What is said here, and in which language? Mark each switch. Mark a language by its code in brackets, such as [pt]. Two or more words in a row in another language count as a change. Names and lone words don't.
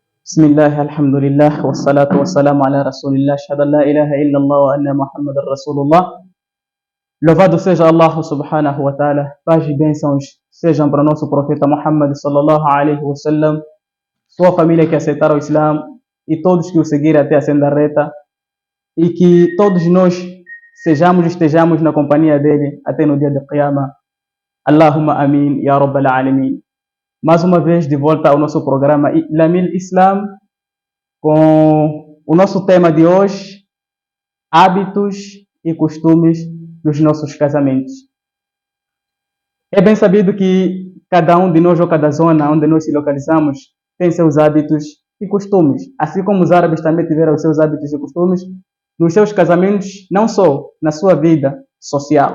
[ar] بسم الله الحمد لله والصلاة والسلام على رسول الله أشهد أن لا إله إلا الله وأن محمد رسول الله. [pt] Louvado seja [ar] الله سبحانه وتعالى, [pt] paz e bênçãos sejam para o nosso profeta Muhammad [ar] صلى الله عليه وسلم, [pt] sua família que aceitaram o Islã e todos que o seguirem até a senda reta, e que todos nós estejamos na companhia dele até no dia de Qiyamah. [ar] اللهم آمين يا رب العالمين. [pt] Mais uma vez de volta ao nosso programa Lamil Islam, com o nosso tema de hoje, hábitos e costumes dos nossos casamentos. É bem sabido que cada um de nós ou cada zona onde nós se localizamos tem seus hábitos e costumes, assim como os árabes também tiveram os seus hábitos e costumes nos seus casamentos, não só na sua vida social.